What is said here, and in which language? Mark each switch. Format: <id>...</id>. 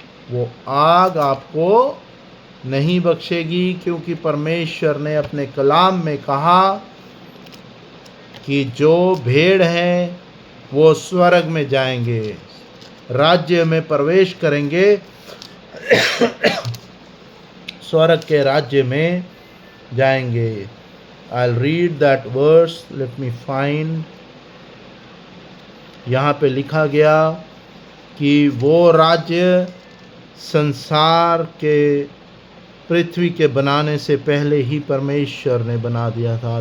<hi>वो आग आपको नहीं बख्शेगी, क्योंकि परमेश्वर ने अपने कलाम में कहा कि जो भेड़ हैं वो स्वर्ग में जाएंगे, राज्य में प्रवेश करेंगे, स्वर्ग के राज्य में जाएंगे।</hi> <en>I'll read that verse, let me find।</en> <hi>यहाँ पे लिखा गया कि वो राज्य संसार के पृथ्वी के बनाने से पहले ही परमेश्वर ने बना दिया था।</hi>